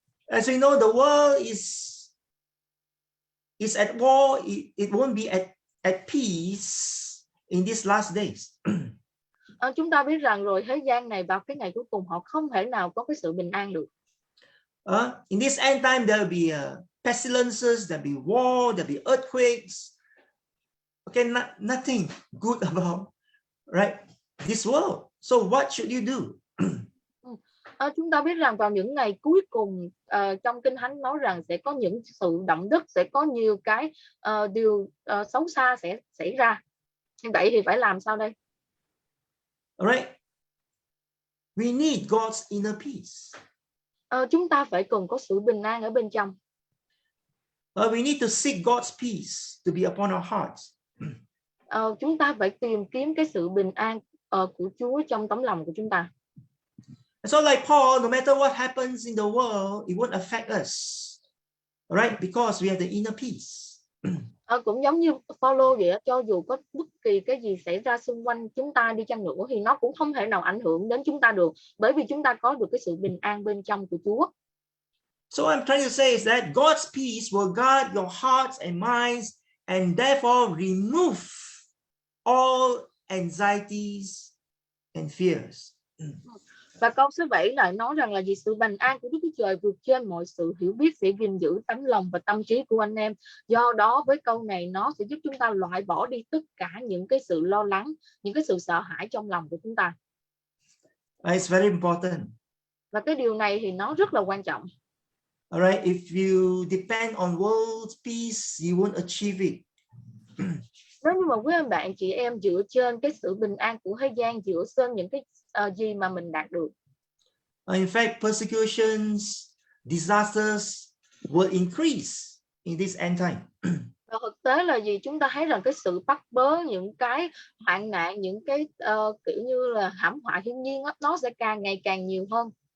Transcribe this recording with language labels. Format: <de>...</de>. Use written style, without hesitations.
<en>As we know, the world is at war. It won't be at peace in these last days.</en> <vi>Chúng ta biết rằng rồi thế gian này vào cái ngày cuối cùng họ không thể nào có cái sự bình an được.</vi> <en>In this end time, there will be pestilences, there will be war, there will be earthquakes. Okay, nothing good about this world. So what should you do?</en> <vi>Chúng ta biết rằng vào những ngày cuối cùng, trong Kinh Thánh nói rằng sẽ có những sự động đất, sẽ có nhiều cái điều xấu xa sẽ xảy ra. Như vậy thì phải làm sao đây?</vi> <en>Alright, we need God's inner peace.</en> <vi>Chúng ta phải cần có sự bình an ở bên trong.</vi> <en>We need to seek God's peace to be upon our hearts.</en> <vi>Chúng ta phải tìm kiếm cái sự bình an của Chúa trong tấm lòng của chúng ta.</vi> <en>So like Paul, no matter what happens in the world, it won't affect us, right? Because we have the inner peace.</en> <vi>Cũng giống như Phaolô vậy, cho dù có bất kỳ cái gì xảy ra xung quanh chúng ta đi chăng nữa thì nó cũng không thể nào ảnh hưởng đến chúng ta được, bởi vì chúng ta có được cái sự bình an bên trong của Chúa.</vi> <en>So I'm trying to say is that God's peace will guard your hearts and minds, and therefore remove all anxieties and fears.</en> <vi>Và câu số 7 lại nói rằng là vì sự bình an của Đức Chúa Trời vượt trên mọi sự hiểu biết sẽ gìn giữ tấm lòng và tâm trí của anh em. Do đó với câu này nó sẽ giúp chúng ta loại bỏ đi tất cả những cái sự lo lắng, những cái sự sợ hãi trong lòng của chúng ta.</vi> <en>It's very important.</en> <vi>Và cái điều này thì nó rất là quan trọng.</vi> <en>Alright, if you depend on world peace, you won't achieve it.</en> <vi>Nếu như mà quý anh bạn chị em dựa trên cái sự bình an của thế gian, dựa trên những cái gì mà mình đạt được.</vi> <en>In fact, persecutions, disasters will increase in this end time.</en> <vi>Và thực tế là gì? Chúng ta thấy rằng cái sự bắt bớ, những cái hoạn nạn, những cái kiểu như là thảm họa thiên nhiên đó, nó sẽ càng ngày càng nhiều hơn.</vi>